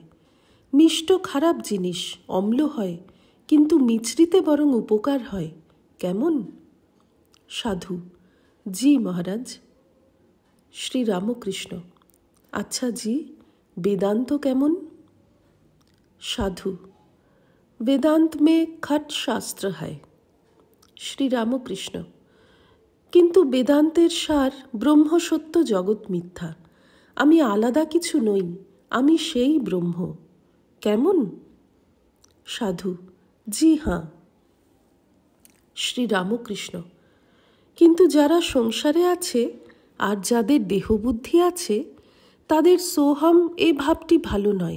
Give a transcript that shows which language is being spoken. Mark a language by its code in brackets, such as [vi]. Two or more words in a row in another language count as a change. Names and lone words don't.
[bn] মিষ্ট খারাপ জিনিস, অম্ল হয়, কিন্তু মিছরিতে বরং উপকার হয়। কেমন? সাধু, [hi] जी महाराज। [bn] শ্রীরামকৃষ্ণ, [hi] अच्छा जी, [bn] বেদান্ত কেমন? সাধু, [hi] वेदांत में खट शास्त्र है। [bn] শ্রীরামকৃষ্ণ, কিন্তু বেদান্তের সার ব্রহ্ম সত্য, জগৎ মিথ্যা। আমি আলাদা কিছু নই, আমি সেই ব্রহ্ম। কেমন? সাধু, [hi] जी हाँ। [bn] শ্রী রামকৃষ্ণ: কিন্তু যারা সংসারে আছে আর যাদের দেহবুদ্ধি আছে তাদের সোহম এ ভাবটি ভালো নয়।